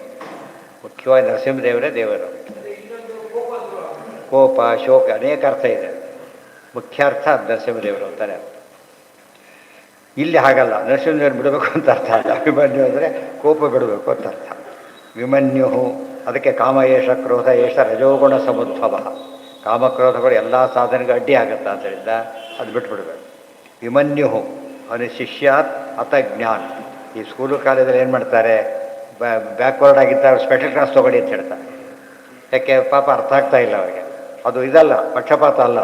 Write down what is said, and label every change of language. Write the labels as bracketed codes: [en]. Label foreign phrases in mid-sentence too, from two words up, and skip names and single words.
[kn] ಮುಖ್ಯವಾಗಿ ನರಸಿಂಹದೇವರೇ ದೇವರು. ಕೋಪ, ಶೋಕ ಅನೇಕ ಅರ್ಥ ಇದೆ. ಮುಖ್ಯ ಅರ್ಥ ನರಸಿಂಹದೇವರು ಅಂತಾನೆ. ಇಲ್ಲಿ ಹಾಗಲ್ಲ, ನರಸಿಂಹದೇವರು ಬಿಡಬೇಕು ಅಂತ ಅರ್ಥ ಅಲ್ಲ. ವಿಮನ್ಯು ಅಂದರೆ ಕೋಪ ಬಿಡಬೇಕು ಅಂತ ಅರ್ಥ. ವಿಮನ್ಯು ಅದಕ್ಕೆ [sa] ಕಾಮ ಏಷ ಕ್ರೋಧ ಏಷ ರಜೋಗುಣ ಸಮುದ್ಭವ. [kn] ಕಾಮಕ್ರೋಧಗಳು ಎಲ್ಲ ಸಾಧನೆಗೆ ಅಡ್ಡಿ ಆಗುತ್ತೆ. ಆದ್ದರಿಂದ ಅದು ಬಿಟ್ಬಿಡ್ಬೇಕು. ವಿಮನ್ಯು ಅವನು [sa] ಶಿಷ್ಯಾತ್ ಅತ ಜ್ಞಾನ್. [kn] ಈ ಸ್ಕೂಲು ಕಾಲೇಜಲ್ಲಿ ಏನು ಮಾಡ್ತಾರೆ, ಬ್ಯಾಕ್ವರ್ಡ್ ಆಗಿದ್ದಾರೆ, [en] special class [kn] ತೊಗೊಳ್ಳಿ ಅಂತ ಹೇಳ್ತಾರೆ. ಯಾಕೆ? ಪಾಪ ಅರ್ಥ ಆಗ್ತಾ ಇಲ್ಲ ಅವರಿಗೆ. ಅದು ಇದಲ್ಲ, ಪಕ್ಷಪಾತ ಅಲ್ಲ.